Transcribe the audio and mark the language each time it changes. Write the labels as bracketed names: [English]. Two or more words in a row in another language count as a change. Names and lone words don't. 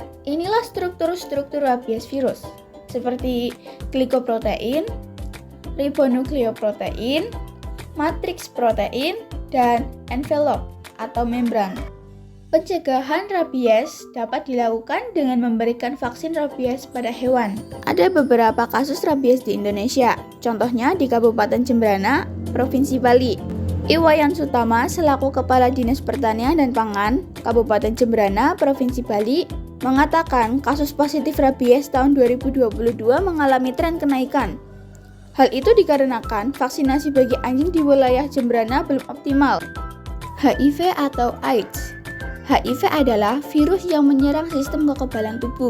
[Indonesian] Inilah struktur-struktur rabies virus, seperti glikoprotein, ribonukleoprotein, matriks protein, dan envelop atau membran. Pencegahan rabies dapat dilakukan dengan memberikan vaksin rabies pada hewan. Ada beberapa kasus rabies di Indonesia, contohnya di Kabupaten Jembrana, Provinsi Bali. Iwayan Sutama selaku Kepala Dinas Pertanian dan Pangan, Kabupaten Jembrana, Provinsi Bali, mengatakan kasus positif rabies tahun 2022 mengalami tren kenaikan. Hal itu dikarenakan vaksinasi bagi anjing di wilayah Jembrana belum optimal. HIV atau AIDS. HIV adalah virus yang menyerang sistem kekebalan tubuh.